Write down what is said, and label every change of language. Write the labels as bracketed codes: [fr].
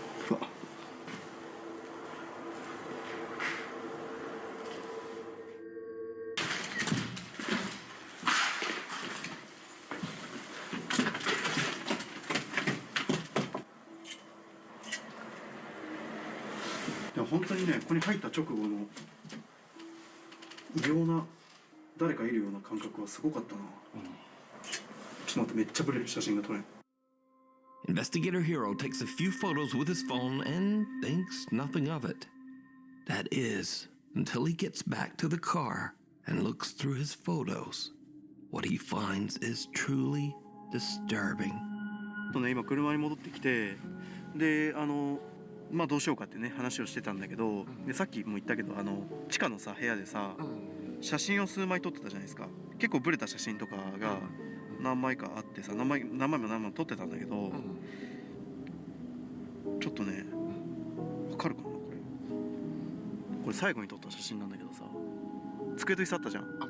[ja] うわでも本当にね、ここに入った直後の異様な誰かいるような感覚はすごかったな、ちょっと待って、めっちゃブレる写真が撮れん。 [en] Investigator Hero takes a few photos with his phone and thinks nothing of it. That is, until he gets back to the car and looks through his photos. What he finds is truly disturbing. [ja] とね、今車に戻ってきて、でまあどうしようかってね話をしてたんだけど、でさっきも言ったけど地下のさ部屋でさ、写真を数枚撮ってたじゃないですか。結構ブレた写真とかが何枚かあってさ、何枚も撮ってたんだけど、ちょっとね、わかるかなこれ最後に撮った写真なんだけどさ、机と椅子あったじゃん。